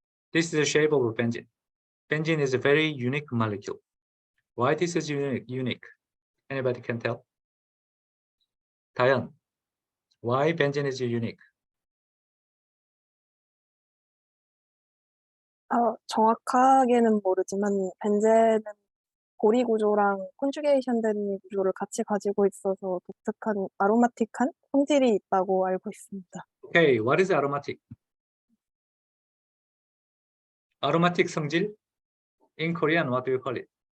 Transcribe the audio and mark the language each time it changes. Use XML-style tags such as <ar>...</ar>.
<en>This is the shape of benzene. Benzene is a very unique molecule. Why this is unique? Anybody can tell? Dayan, why benzene is unique?</en> <ko>정확하게는 모르지만 벤젠은 고리 구조랑 컨주게이션 된 구조를 같이 가지고 있어서 독특한 아로마틱한 성질이 있다고 알고 있습니다.</ko> <en>Okay, what is aromatic? Aromatic</en> <ko>성질?</ko> <en>In Korean, what do you call it?</en>